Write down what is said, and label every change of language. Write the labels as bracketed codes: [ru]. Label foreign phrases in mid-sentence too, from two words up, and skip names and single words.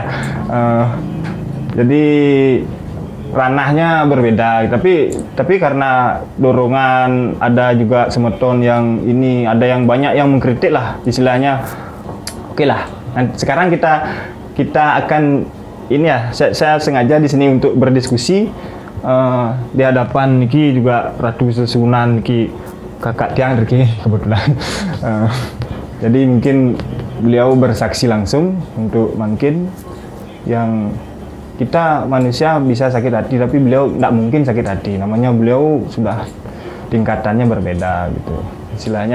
[id] Jadi ranahnya berbeda, tapi karena dorongan ada juga Semeton yang ini, ada yang banyak yang mengkritik lah istilahnya. Oke lah. Nah, sekarang kita akan ini ya, saya sengaja di sini untuk berdiskusi di hadapan niki juga Ratu Sesunan niki kakak tiang niki kebetulan. Jadi mungkin beliau bersaksi langsung untuk mungkin yang kita manusia bisa sakit hati, tapi beliau tidak mungkin sakit hati. Namanya beliau sudah tingkatannya berbeda gitu istilahnya.